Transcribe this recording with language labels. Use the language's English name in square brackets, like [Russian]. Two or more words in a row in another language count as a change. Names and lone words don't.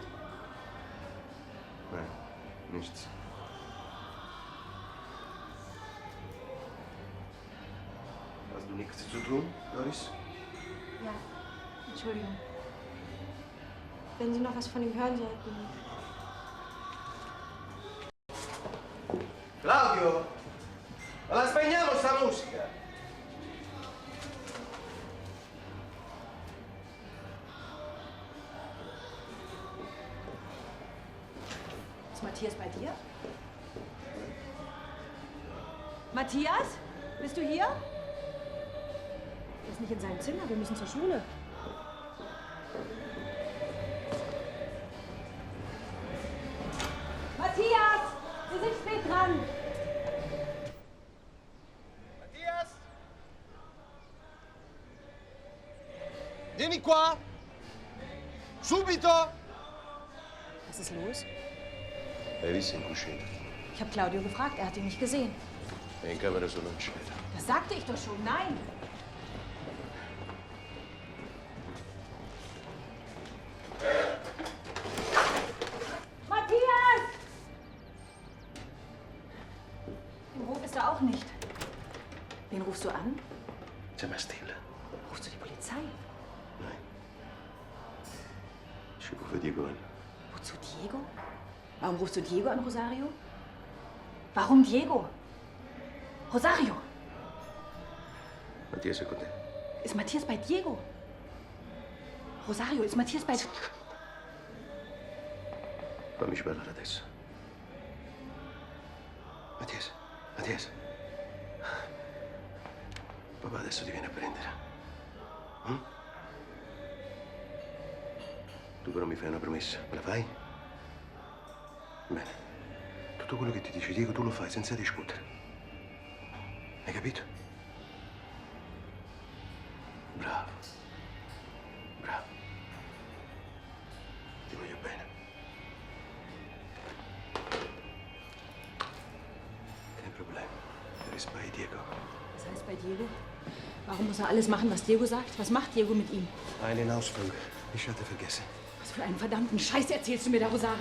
[German] Nein, nichts. Hast du nichts zu tun, Doris? Ja, Entschuldigung. Wenn Sie noch was von ihm hören sollten. [Italian] Claudio, ma la spegniamo sta musica? [German] Ist Matthias bei dir? Matthias? Bist du hier? Er ist nicht in seinem Zimmer, wir müssen zur Schule. Matthias! Sie sind spät dran! Matthias? [Italian] Vieni qua! Subito! [German] Was ist los? [Italian] Hai visto in cucina? [German] Ich habe Claudio gefragt, er hat ihn nicht gesehen. [Italian] È in camera solo in cena. [German] Das sagte ich doch schon, nein! Matthias! Im Hof ist er auch nicht. Wen rufst du an? Sei mal stille. Rufst du die Polizei? Nein. Ich rufe Diego an. Wozu Diego? Warum rufst du Diego an, Rosario? Warum Diego? Rosario! [Italian] Mattias è con te. [German] Ist Matthias bei Diego? Rosario, ist Matthias bei... [Italian] Fammi parlare adesso. Mattias, Mattias. Papà adesso ti viene a prendere. Tu però mi fai una promessa, me la fai? Bene. Tutto quello che ti dice Diego tu lo fai senza discutere. Hai capito? Bravo. Bravo. Ti voglio bene. [German] Kein Problem. Er ist bei Diego. Was heißt bei Diego? Warum muss er alles machen, was Diego sagt? Was macht Diego mit ihm? Einen Ausflug. Ich hatte vergessen. Was für einen verdammten Scheiß erzählst du mir da, Rosario?